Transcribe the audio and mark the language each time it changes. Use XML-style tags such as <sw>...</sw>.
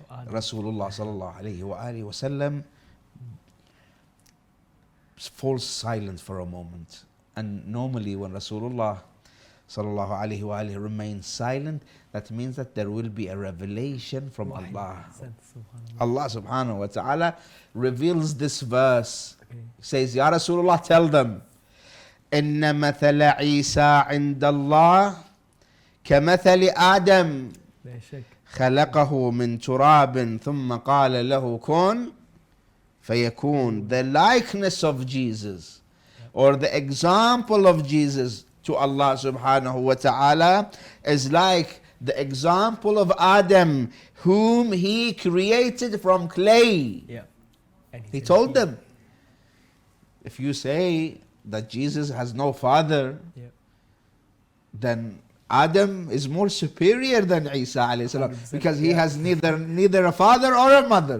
<en>Rasulullah sallallahu alaihi wasallam falls silent for a moment. And normally when Rasulullah sallallahu alaihi wasallam remains silent, that means that there will be a revelation from Allah. Allah subhanahu wa ta'ala reveals this verse. He says, Ya Rasulullah, tell them,</en> <ar>إن مثل عيسى عند الله كمثل آدم خلقه من تراب ثم قال له كن فيكون.</ar> <en>The likeness of Jesus, or the example of Jesus to Allah subhanahu wa ta'ala, is like the example of Adam, whom he created from clay. Yeah. He told them, if you say that Jesus has no father, then Adam is more superior than Isa alayhi salam, because he has neither a father or a mother.</en>